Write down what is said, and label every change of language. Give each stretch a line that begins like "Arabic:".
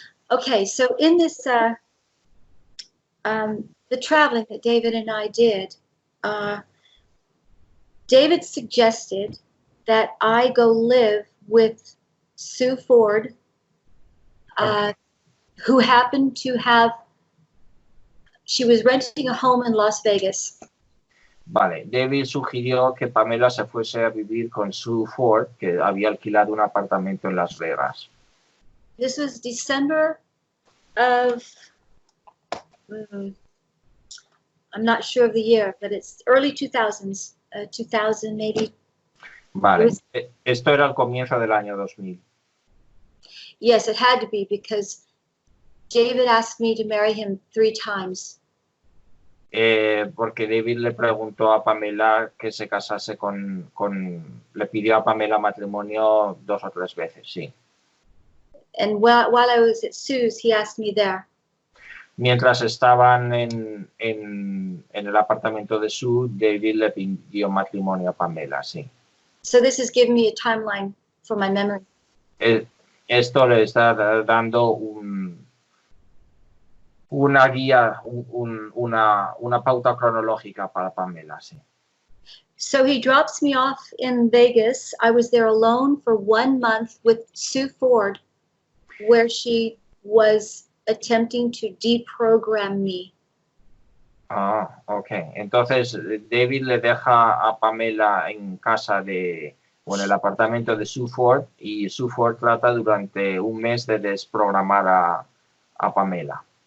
English: Okay, so in this, the traveling that David and I did, David suggested that I go live with Sue Ford, who happened to have, she was renting a home in Las Vegas.
Spanish: Vale, David sugirió que Pamela se fuese a vivir con Sue Ford, que había alquilado un apartamento en Las Vegas.
English: This was December of, I'm not sure of the year, but it's early 2000s, 2000 maybe.
Spanish: Vale, esto era el comienzo del año 2000.
English: Yes, it had to be because David asked me to marry him 3 times.
Spanish: Porque David le preguntó a Pamela que se casase le pidió a Pamela matrimonio 2 o 3 veces, sí.
English: And while I was at Sue's, he asked me there.
Spanish: Mientras estaban en el apartamento de Sue, David le pidió matrimonio a Pamela, sí.
English: So this is giving me a timeline for my memory.
Spanish: Esto le está dando una guía, una pauta cronológica para Pamela, sí.
English: So he drops me off in Vegas. I was there alone for 1 month with Sue Ford, where she was attempting to deprogram me.
Spanish: Ah, ok. Entonces David le deja a Pamela en casa en el apartamento de Sue Ford, y Sue Ford trata durante 1 mes de desprogramar a Pamela.